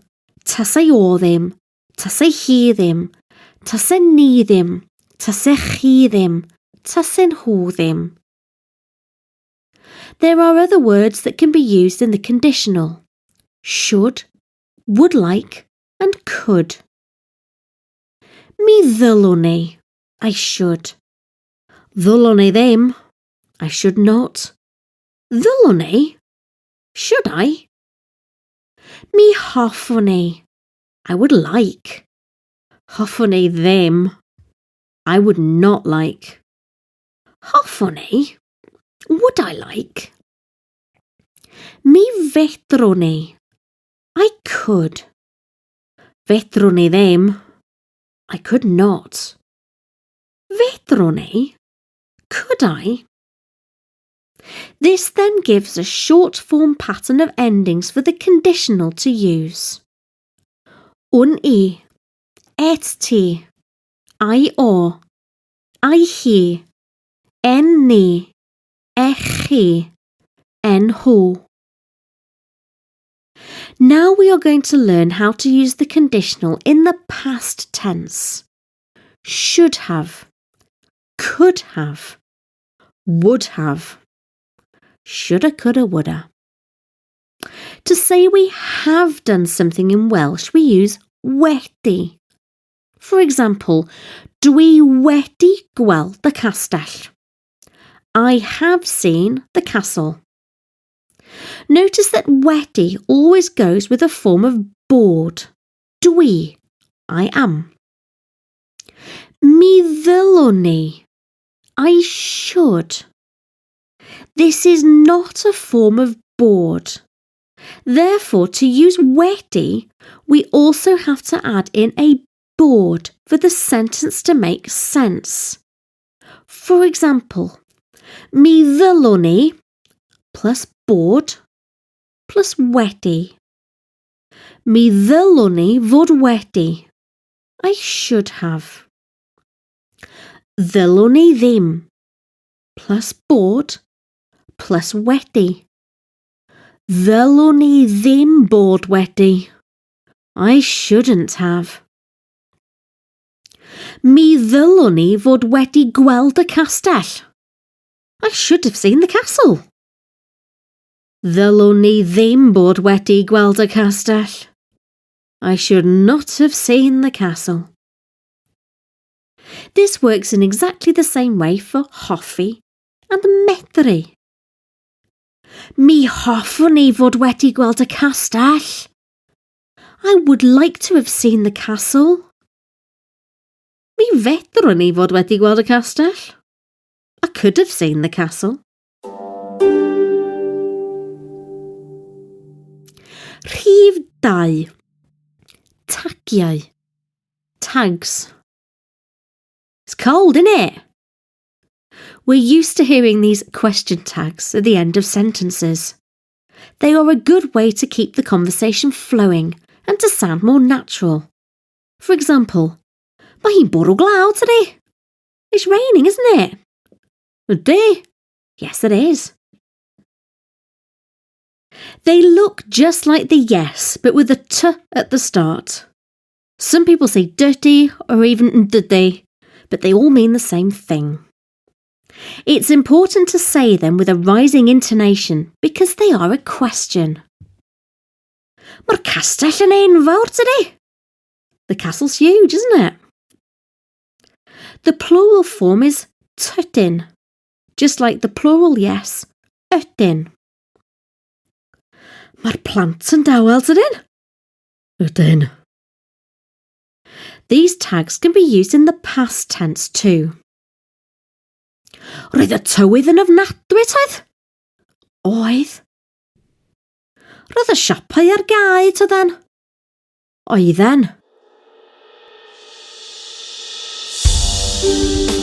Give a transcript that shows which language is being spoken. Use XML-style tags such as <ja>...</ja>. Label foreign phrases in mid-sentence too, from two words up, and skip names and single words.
<cy>Tasai o ddim. Tasai hi ddim. Tasai ni ddim. Tasai chi ddim. Tasai nhw ddim.</cy> <en>There are other words that can be used in the conditional. Should, would like, and could.</en> <cy>Mi ddylwn i.</cy> <en>I should.</en> <cy>Ddylwn i ddim.</cy> <en>I should not.</en> <cy>Ddylwn i.</cy> <en>Should I?</en> <cy>Mi hoffwn i.</cy> <en>I would like.</en> <cy>Hoffwn i ddim.</cy> <en>I would not like.</en> <cy>Hoffwn i.</cy> <en>Would I like?</en> <cy>Mi fedrwn i.</cy> <en>I could.</en> <cy>Fedrwn i ddim.</cy> <en>I could not.</en> <cy>Fedrwn i.</cy> <en>Could I? This then gives a short form pattern of endings for the conditional to use.</en> <cy>Un I. Et ti. I o. I hi. En ni. E chi. En nhw.</cy> <en>Now we are going to learn how to use the conditional in the past tense. Should have. Could have. Would have. shoulda, coulda, woulda. To say we have done something in Welsh, we use wedi. For example,</en> <cy>dwi wedi gweld the castell.</cy> <en>I have seen the castle. Notice that wedi always goes with a form of bod.</en> <cy>Dwi,</cy> <en>I am.</en> <cy>Mi ddylwn ni,</cy> <en>I should. This is not a form of bod. Therefore, to use wedi, we also have to add in a bod for the sentence to make sense. For example,</en> <cy>mi ddylwn ni plus bod plus wedi. Mi ddylwn ni fod wedi.</cy> <en>I should have.</en> <cy>Ddylwn ni ddim plus bod plus wedi. Ddylwn ni ddim bod wedi.</cy> <en>I shouldn't have.</en> <cy>Mi ddylwn ni fod wedi gweld y castell.</cy> <en>I should have seen the castle.</en> <cy>Ddylwn ni ddim bod wedi gweld y castell.</cy> <en>I should not have seen the castle. This works in exactly the same way for hoffi and medru.</en> <cy>Mi hoffwn ni fod wedi gweld y castell.</cy> <en>I would like to have seen the castle.</en> <cy>Mi fedrwn ni fod wedi gweld y castell.</cy> <en>I could have seen the castle.</en> <cy>Rhif 2. Tagiau.</cy> <en>Tags. It's cold, isn't it? We're used to hearing these question tags at the end of sentences. They are a good way to keep the conversation flowing and to sound more natural. For example,</en> <cy>mae hi'n bwrw glaw today.</cy> <en>It's raining, isn't it? Ydy? Yes, it is. They look just like the yes, but with a t at the start. Some people say dirty or even dyddy, but they all mean the same thing. It's important to say them with a rising intonation because they are a question.</en> <cy>Mae'r castell yn enfawr today.</cy> <en>The castle's huge, isn't it? The plural form is tydyn, just like the plural yes,</en> <cy>ydyn. Mae'r plant yn dawel tydyn? Ydyn.</cy> <en>These tags can be used in the past tense too.</en> <cy>Roedd y tywydd yn ofnadwy oedd? Oedd. Roedd y siopau ar gau tydden? Oedden.</cy>